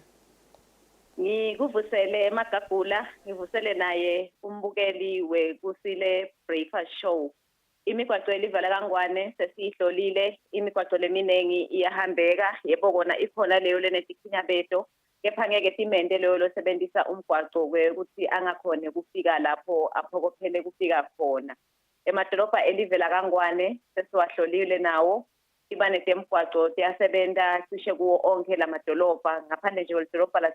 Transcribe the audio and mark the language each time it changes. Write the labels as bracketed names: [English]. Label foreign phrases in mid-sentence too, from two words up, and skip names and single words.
[Swati] Ngikuvusele eMagagula, ngivusele naye umbukeli weKusile Breakfast Show. Imigwaco elivala kangwane sesihlolile, imigwaco leminengi iyahambeka, yebo kona ikhona leyo lenetikhinya beto. Kepha ngeke timende leyo losebenzisa umgwaco ukuthi angakhone kufika lapho aphokophele kufika khona. Emadolobha elivela kangwane sesiwahlolile nawo, ibane temgwaco tiyasebenta cishe kuwo onke lamadolobha ngaphandle nje